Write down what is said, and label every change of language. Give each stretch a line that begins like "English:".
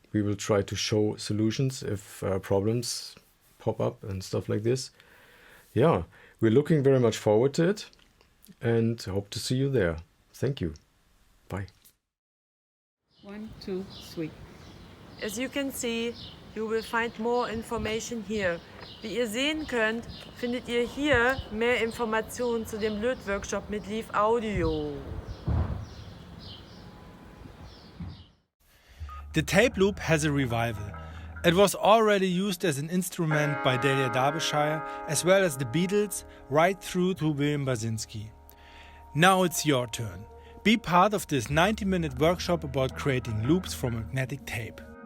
English: We will try to show solutions if problems pop up and stuff like this. Yeah, we're looking very much forward to it and hope to see you there. Thank you. Bye. 1, 2, 3. As you can see, you will find more information here.
German: Wie ihr sehen könnt, findet ihr hier mehr Informationen zu dem Lötworkshop mit Leaf Audio.
English: The tape loop has a revival. It was already used as an instrument by Delia Derbyshire, as well as the Beatles, right through to William Basinski. Now it's your turn. Be part of this 90-minute workshop about creating loops from magnetic tape.